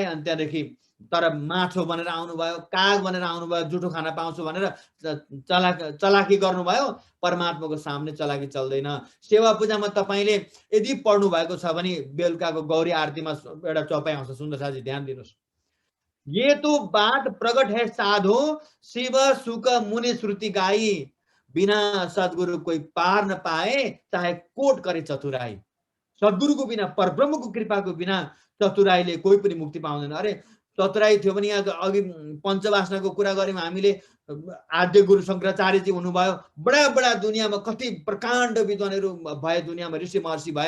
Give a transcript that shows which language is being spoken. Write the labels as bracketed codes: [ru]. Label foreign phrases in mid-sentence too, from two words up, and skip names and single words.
[ne] अनि त्यहाँदेखि तर माछो बनेर आउनुभयो, काग बनेर आउनुभयो, जुठो खाना पाउँछु भनेर चलाकी गर्नुभयो। परमात्माको सामने चलाकी चल्दैन। सेवा पूजामा तपाईले यदि पढ्नु भएको छ भने बेलुकाको गौरी आरतीमा एउटा चौपाई आउँछ, सुन्दर साथी ध्यान दिनुहोस्। [hi] ये तो बात प्रकट है साधो शिव सुख मुनि श्रुति गाई बिना सद्गुरु कोई पार न पाए चाहे कोट करे चतुराई। [ne] सद्गुरुको बिना परब्रह्मको कृपाको बिना चतुराईले कोही पनि मुक्ति पाउँदैन। अरे चतुराई थियो भने यहाँ अघि पञ्चवासनाको कुरा गऱ्यौँ हामीले। आद्य गुरु शङ्कराचार्यजी हुनुभयो। बडा बडा दुनियाँमा कति प्रकाण्ड विद्वानहरू भए, दुनियाँमा ऋषि महर्षि भए।